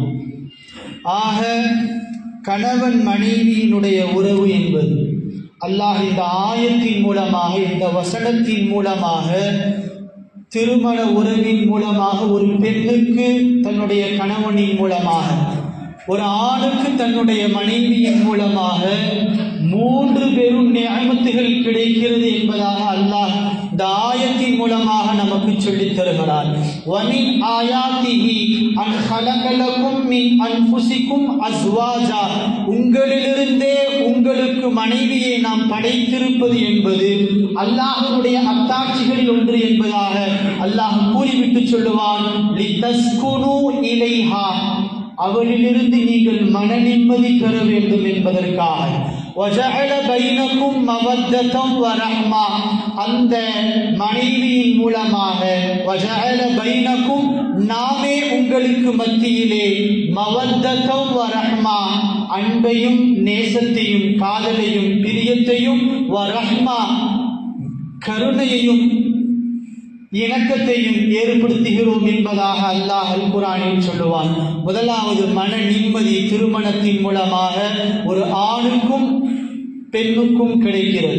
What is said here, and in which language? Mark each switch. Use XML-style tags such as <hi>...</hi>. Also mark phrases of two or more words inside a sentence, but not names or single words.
<ta>ஆக கணவன் மனைவியினுடைய உறவு என்பது அல்லாஹ் இந்த ஆயத்தின் மூலமாக, இந்த வசனத்தின் மூலமாக, திருமண உறவின் மூலமாக, ஒரு பெண்ணுக்கு தன்னுடைய கணவனின் மூலமாக, ஒரு ஆணுக்கு தன்னுடைய மனைவியின் மூலமாக 3 பெரும் நிஅமத்துகள் கிடைக்கிறது என்பதாக அல்லாஹ் இந்த ஆயத்தின் மூலமாக நமக்கு சொல்லித் தருகிறார்.</ta> <ar>وَمِنْ آيَاتِهِ أَنْ خَلَقَ لَكُمْ مِنْ أَنْفُسِكُمْ أَزْوَاجًا.</ar> <ta>உங்களிலிருந்தே உங்களுக்கு மனைவியை நாம் படைத்திருப்பது என்பது அல்லாஹ்வுடைய அத்தாட்சிகளில் ஒன்று என்பதாக அல்லாஹ் கூறிவிட்டு சொல்லுவான்.</ta> <ar>لِتَسْكُنُوا إِلَيْهَا.</ar> <ta>அவளிலிருந்து நீங்கள் மன நிம்மதி பெற வேண்டும் என்பதற்காக.</ta> <ar>وَجَعَلَ بَيْنَكُمْ مَوَدَّةً وَرَحْمَةً.</ar> <ta>அந்த மனைவியின் மூலமாக</ta> <ar>وَجَعَلَ بَيْنَكُمْ</ar> <ta>நாமே உங்களுக்கு மத்தியிலே</ta> <ar>مَوَدَّةً وَرَحْمَةً</ar> <ta>அன்பையும் நேசத்தையும் காதலையும் பிரியத்தையும் وَرَحْمَةً கருணையையும் இணக்கத்தையும் ஏற்படுத்துகிறோம் என்பதாக அல்லாஹ் அல் குர்ஆனில் சொல்லுவான். முதலாவது மன நிம்மதி திருமணத்தின் மூலமாக ஒரு ஆணுக்கும் பெண்ணுக்கும் கிடைக்கிறது.</ta>